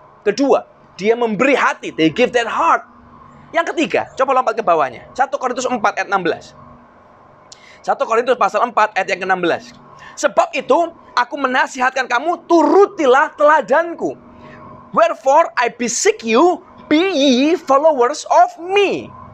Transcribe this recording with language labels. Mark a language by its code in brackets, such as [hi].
[id] Kedua, dia memberi hati, [en] they give their heart. [id] Yang ketiga, coba lompat ke bawahnya. 1 Korintus 4 ayat 16. 1 Korintus pasal 4 ayat yang ke-16. Sebab itu, aku menasihatkan kamu, turutilah teladanku. [en] Wherefore I beseech you, be ye followers of me.